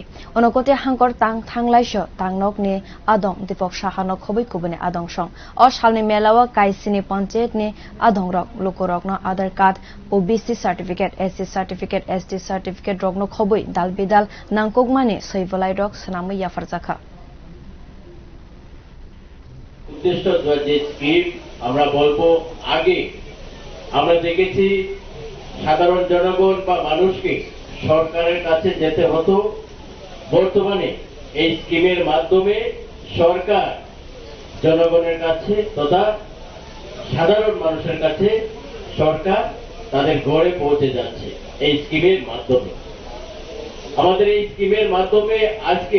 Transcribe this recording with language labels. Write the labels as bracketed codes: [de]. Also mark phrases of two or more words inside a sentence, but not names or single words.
[trp] Unokoti hangkhor thanglaiso tangnokni adong dipok sahanok khoboi kubuni adong song. Salni melawa kaisini panchayat ni adong rok lukorokno [en] Aadhaar card OBC certificate, SC certificate, ST certificate [trp] rokno khoboi dal bidal nangkukmani soibolai rok sanamui yafarjaka. [bn] উদ্দেশ্য যে স্কিম আমরা বলবো আগে আমরা দেখেছি সাধারণ জনগণ বা মানুষকে সরকারের কাছে যেতে হতো বর্তমানে এই স্কিমের মাধ্যমে সরকার জনগণের কাছে তথা সাধারণ মানুষের কাছে সরকার তাদের ঘরে পৌঁছে যাচ্ছে এই স্কিমের মাধ্যমে আমাদের এই স্কিমের মাধ্যমে আজকে